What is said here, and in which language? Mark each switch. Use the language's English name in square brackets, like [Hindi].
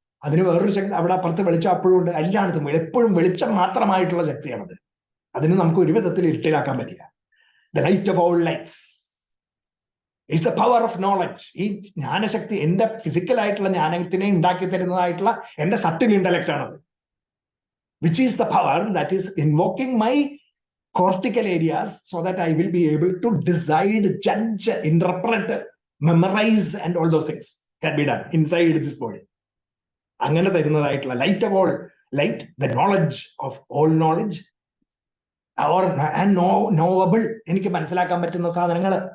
[Malayalam] അതിന് വേറൊരു ശക്തി അവിടെ അപ്പുറത്ത് വെളിച്ചം അപ്പോഴും ഉണ്ട്. എല്ലായിടത്തും എപ്പോഴും വെളിച്ചം മാത്രമായിട്ടുള്ള ശക്തിയാണത്. അതിന് നമുക്ക് ഒരു വിധത്തിൽ ഇരുട്ടിലാക്കാൻ പറ്റില്ല. [English] The light of all lights is the power of knowledge. [Malayalam] ഈ ജ്ഞാനശക്തി എൻ്റെ ഫിസിക്കൽ ആയിട്ടുള്ള ജ്ഞാനത്തിനെ ഉണ്ടാക്കി തരുന്നതായിട്ടുള്ള എൻ്റെ സട്ടിൽ ഇന്റലക്ട് ആണത്. [English] Which is the power that is invoking my cortical areas so that I will be able to decide, judge, interpret, memorize, and all those things can be done inside this body. [Malayalam] അങ്ങനെ തരുന്നതായിട്ടുള്ള [English] light of all light, the knowledge of all knowledge, or knowable, [Malayalam] എനിക്ക് മനസ്സിലാക്കാൻ പറ്റുന്ന സാധനങ്ങൾ.